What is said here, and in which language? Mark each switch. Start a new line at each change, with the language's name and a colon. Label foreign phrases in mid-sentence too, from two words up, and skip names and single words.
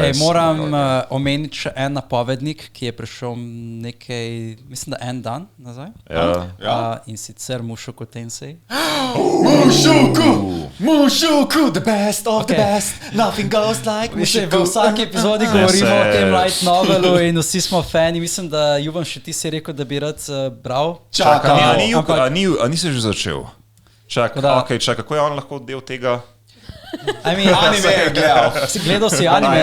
Slovenian: Okay, moram omeniti še en napovednik, ki je prišel nekaj, mislim, da en dan nazaj. In sicer Mushoku Tensei.
English: Mushoku, the best of the best, nothing goes like Mushoku.
Slovenian: V vsaki epizodi govorimo o tem
English: light novelu
Slovenian: in vsi smo fani. Mislim, da Juvan še ti si rekel, da bi rad bral. Čakaj, nisi že začel? Čakaj, kako je on lahko del tega? Anime je gledal. Gledal si anime?